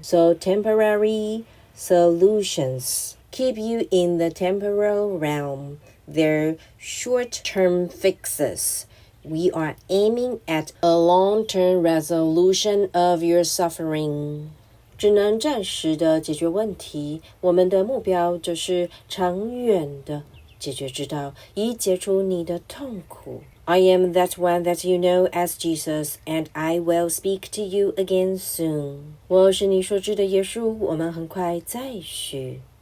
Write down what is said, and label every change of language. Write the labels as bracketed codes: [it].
[en] So temporary solutions keep you in the temporal realm. They're short-term fixes. We are aiming at a long-term resolution of your suffering. [zh] 只能暂时的解决问题，我们的目标就是长远的解决之道，以解除你的痛苦。 [en] I am that one that you know as Jesus, and I will speak to you again soon. [zh] 我是你所知的耶稣，我们很快再续。